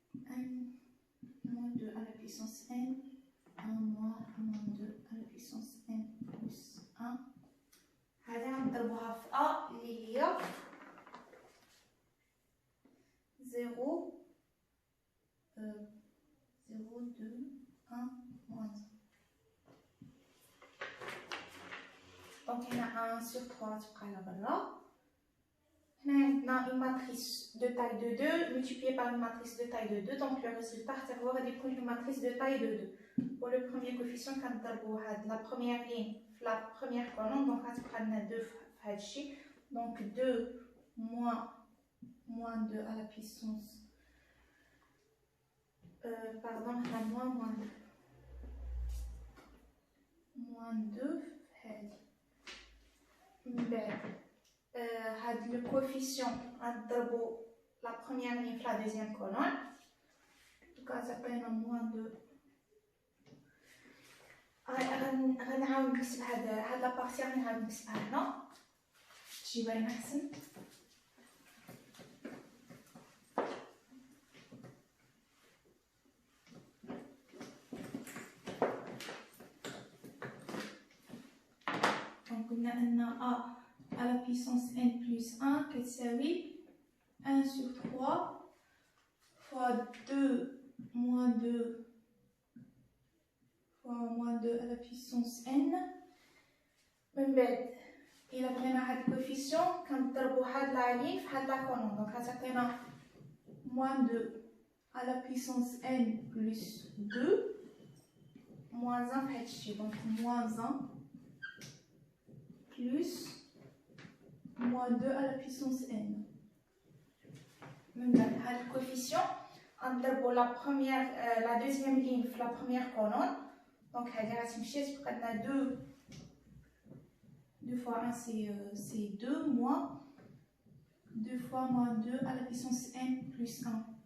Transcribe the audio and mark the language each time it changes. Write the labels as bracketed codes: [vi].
[fr] 1 moins 2 à la puissance n 1 moins 2 à la puissance n plus 1 [ar] هذه غنضربوها في [fr] a [ar] اللي هي [fr] 0 0 2 1 moins 1. [ar] Donc هنا 1 sur 3 تبقى على برا. هنا عندنا [fr] une matrice de taille de 2 multipliée par une matrice de taille de 2, donc le résultat [ar] هو غادي يكون [fr] une matrice de taille de 2. Pour le premier coefficient [ar] كنضربوا هاد [fr] la première ligne في la première colonne, donc [ar] غتبقى لنا 2 في هادشي, [fr] donc 2 moins 2 à la puissance pardon هنا moins 2 في هادي. [ar] من بعد هاد [fr] le coefficient غنضربو la première ligne في la deuxième colonne, donc غتعطينا moins 2. [ar] غنعاود نكتب هاد لا بارتي غنعاود نكتبها هنا تجي باينه احسن. [fr] دونك [ar] قلنا ان [fr] a à la puissance n plus 1 كتساوي 1 sur 3 fois 2 moins 2 fois moins 2 à la puissance n. من بعد [ar] إلا بغينا [fr] هاد الكوفيسيون كنضربو هاد لا لين في هاد لا كولون, دونك غتعطينا moins 2 à la puissance n plus 2 moins 1 [ar] في هادشي, [fr] donc moins 1 plus moins 2 à la puissance n. [ar] من بعد هاد [fr] الكوفيسيون غنضربو la deuxième ligne في la première colonne, donc [ar] هادي غتمشي تبقى لنا [fr] 2 fois 1 c'est 2 moins 2 fois moins 2 à la puissance n plus 1.